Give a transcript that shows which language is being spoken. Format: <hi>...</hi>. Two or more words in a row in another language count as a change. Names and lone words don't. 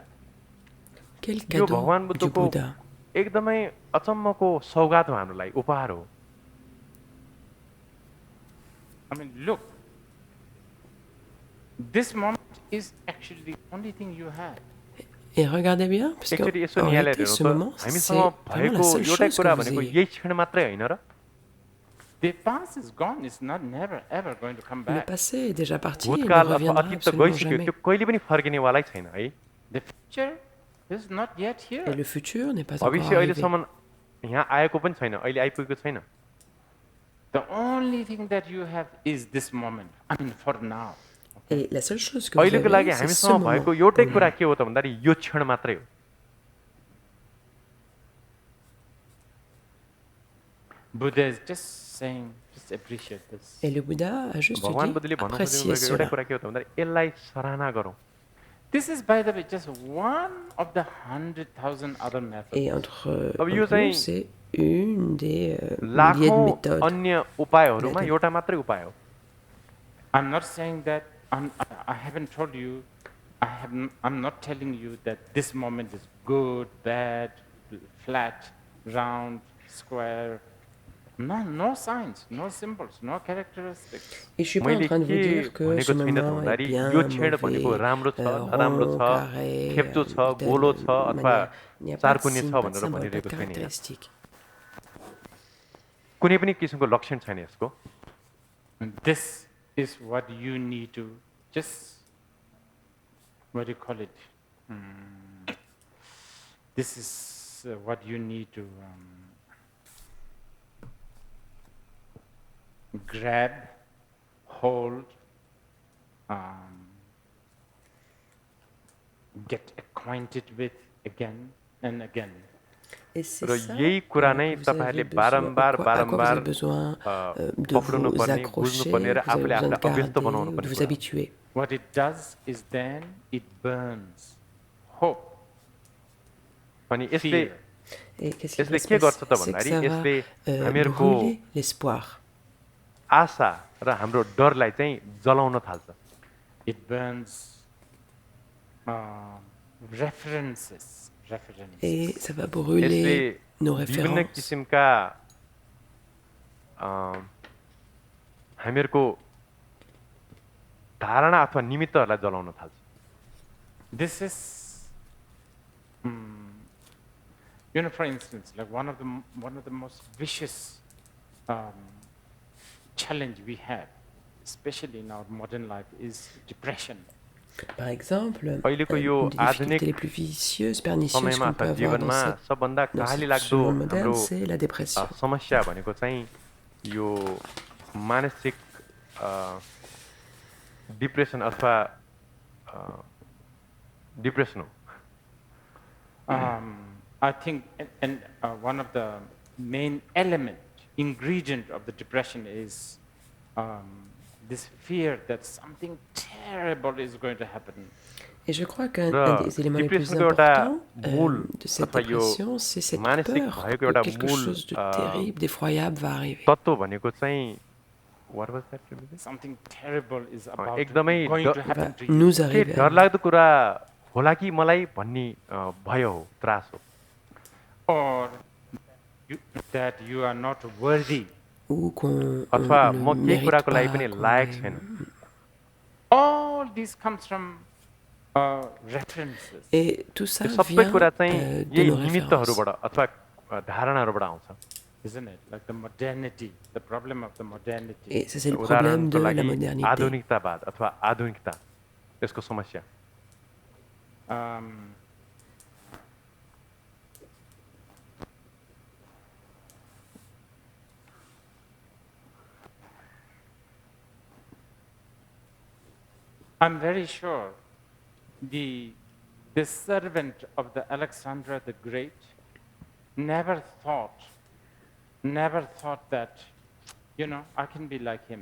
<fr>Quel</fr> <ne>यो</ne> <fr>cadeau</fr> <ne>भगवान</ne> <fr>du</fr> <ne>बुद्धको</ne> <fr>Bouddha.</fr> <ne>एकदमै अचम्मको सौगात हो हामीलाई उपहार हो</ne> <en>I mean, look, this moment is actually the only thing you have.</en> <fr>Et regardez bien, parce</fr> <ne>एक्चुअली यसो</ne> <fr>qu'en</fr> <ne>निहालेर</ne> <fr>réalité, ce</fr> <ne>हेर्नु</ne> <fr>moment,</fr> <ne>त</ne> <fr>c'est</fr> <ne>हामीसँग</ne> <fr>vraiment</fr> <ne>भएको</ne> <fr>la seule</fr> <ne>एउटै</ne> <fr>chose</fr> <ne>कुरा</ne> <fr>que vous</fr> <ne>भनेको</ne> <fr>ayez.</fr> <ne>यही क्षण मात्रै होइन र</ne> <en>The past is gone. It's not never ever going to come</en> <fr>Le</fr> <en>back.</en> <fr>passé est déjà parti, il ne</fr> <ne>भूतकाल अथवा</ne> <fr>reviendra</fr> <ne>अतीत त</ne> <fr>absolument</fr> <ne>गइसक्यो</ne> <fr>jamais.</fr> <ne>त्यो कहिले पनि फर्किनेवालै छैन है</ne> <en>The future is not yet</en> <fr>Et</fr> <en>here.</en> <fr>le futur n'est pas encore</fr> <ne>भविष्य</ne> <fr>arrivé.</fr> <ne>अहिलेसम्म यहाँ आएको पनि छैन अहिले आइपुगेको छैन</ne> <en>The only thing that you have is this moment. I mean, for now.</en> <fr>Et la seule chose que vous</fr> <ne>अहिलेको लागि</ne> <fr>avez, c'est ce</fr> <ne>हामीसँग</ne> <fr>moment.</fr> <ne>भएको एउटै कुरा के हो त भन्दाखेरि यो क्षण मात्रै हो.</ne> <en>Buddha is just saying, just appreciate this.</en> <fr>Et le Bouddha a juste</fr> <ne>भगवान</ne> <fr>dit,</fr> <ne>बुद्धले भन्नु</ne> <fr>appréciez</fr> <ne>खोजेको एउटै</ne> <fr>cela.</fr> <ne>कुरा के हो त भन्दाखेरि यसलाई सराहना गरौँ.</ne> <en>This is, by the way, just one of the 100,000 other methods.</en> <fr>Et entre</fr> <ne>अब यो</ne> <fr>nous,</fr> <ne>चाहिँ</ne> <fr>c'est une des milliers de</fr> <ne>लाखौं</ne> <fr>méthodes.</fr> <ne>अन्य उपायहरूमा एउटा मात्रै उपाय हो.</ne> <en>I'm not saying that, I haven't told you, I'm not telling you that this moment is good, bad, flat, round, square. No signs, no symbols, no characteristics.</en> <fr>Et je suis pas en train de vous dire que ce moment est bien, mauvais, rond, carré,</fr> <ne>खेप्चो छ,</ne> <fr>de telle</fr> <ne>गोलो छ अथवा</ne> <fr>manière. Il n'y a pas de</fr> <ne>चारकुने</ne> <fr>signe,</fr> <ne>छ</ne> <fr>pas de</fr> <ne>भनेर</ne> <fr>symbole, pas de</fr> <ne>भनिरहेको छैन यहाँ.</ne> <fr>caractéristique.</fr> <ne>कुनै पनि किसिमको लक्षण छैन यसको.</ne> <en>And this is what you need to just, what do you call it? This is what you need to grab, hold, get acquainted with again and again.</en> <fr>Et c'est</fr> <ne>र</ne> <fr>ça</fr> <ne>यही कुरा नै</ne> <fr>que vous avez</fr> <ne>तपाईहरुले</ne> <fr>besoin,</fr> <ne>बारम्बार</ne> <fr>à quoi vous</fr> <ne>बारम्बार</ne> <fr>avez besoin de</fr> <ne>पक्रिनु</ne> <fr>vous</fr> <ne>पर्ने, बुझ्नु</ne> <fr>accrocher,</fr> <ne>पर्ने र</ne> <fr>vous avez</fr> <ne>आफूले</ne> <fr>besoin de</fr> <ne>आफूलाई अभ्यस्त</ne> <fr>garder,</fr> <ne>बनाउनु</ne> <fr>de</fr> <ne>पर्ने</ne> <fr>vous</fr> <ne>कुरा.</ne> <fr>habituer.</fr> <en>What it does is then it burns hope,</en> <ne>अनि यसले</ne> <fr>Et qu'est-ce qui</fr> <ne>यसले</ne> <fr>va se</fr> <ne>के गर्छ</ne> <fr>passer?</fr> <ne>त</ne> <fr>C'est que</fr> <ne>भन्दाखेरि</ne> <fr>ça</fr> <ne>यसले</ne> <fr>va</fr> <ne>हामीहरुको</ne> <fr>brûler l'espoir.</fr> <ne>आशा र हाम्रो डरलाई चाहिँ जलाउन थाल्छ.</ne> <en>it burns references.</en> <fr>Et ça va</fr> <ne>यसले</ne> <fr>brûler nos</fr> <ne>विभिन्न</ne> <fr>références.</fr> <ne>किसिमका हामीहरुको धारणा अथवा निमित्तहरूलाई जलाउन थाल्छ.</ne> <en>This is, for instance, like one of the most vicious challenge we have, especially in our modern life, is depression.</en> <fr>Par exemple,</fr> <ne>अहिलेको यो</ne> <fr>une des</fr> <ne>आधुनिक</ne> <fr>difficultés les plus vicieuses, pernicieuses</fr> <ne>समयमा</ne> <fr>qu'on peut</fr> <ne>अथवा</ne> <fr>avoir</fr> <ne>जीवनमा सबभन्दा</ne> <fr>dans</fr> <ne>काली</ne> <fr>ce</fr> <ne>लाग्दो</ne> <fr>monde moderne,</fr> <ne>हाम्रो</ne> <fr>c'est la dépression.</fr> <ne>समस्या भनेको चाहिँ यो मानसिक डिप्रेसन अथवा डिप्रेसन हो.</ne> <en>I think, and one of the main ingredient of the depression is this fear that something terrible is going to happen.</en> <fr>Et je crois qu'un des éléments les plus importants de cette dépression, c'est cette peur que quelque chose de terrible, d'effroyable va arriver.</fr> <ne>तत्त्व भनेको चाहिँ</ne> <en>what was that? Something terrible is about</en> <ne>एकदमै</ne> <en>going to happen to you.</en> <fr>Nous arriver.</fr> <ne>डरलाग्दो कुरा होला कि मलाई भन्ने भय हो, त्रास हो.</ne> <en>Or that you are not worthy.</en> <fr>Ou qu'on</fr> <ne>अथवा</ne> <fr>ne</fr> <ne>म के</ne> <fr>mérite</fr> <ne>कुराको लागि</ne> <fr>pas,</fr> <ne>पनि</ne> <fr>qu'on</fr> <ne>लायक</ne> <fr>est-</fr> <ne>छैन.</ne> <en>All this comes from references.</en> <fr>Et tout ça</fr> <ne>त्यो सबै</ne> <fr>vient</fr> <ne>कुरा चाहिँ</ne> <fr>de</fr> <ne>यही</ne> <fr>nos références.</fr> <ne>निमित्तहरूबाट अथवा धारणाहरूबाट आउँछ.</ne> <en>Isn't it? Like the modernity, the problem of the modernity.</en> <fr>Et ça, c'est le problème de</fr> <ne>उदाहरणको</ne> <fr>la</fr> <ne>लागि</ne> <fr>modernité.</fr> <ne>आधुनिकतावाद अथवा आधुनिकता यसको समस्या.</ne> <en>I'm very sure the servant of the Alexander the Great never thought that, I can be like him.</en>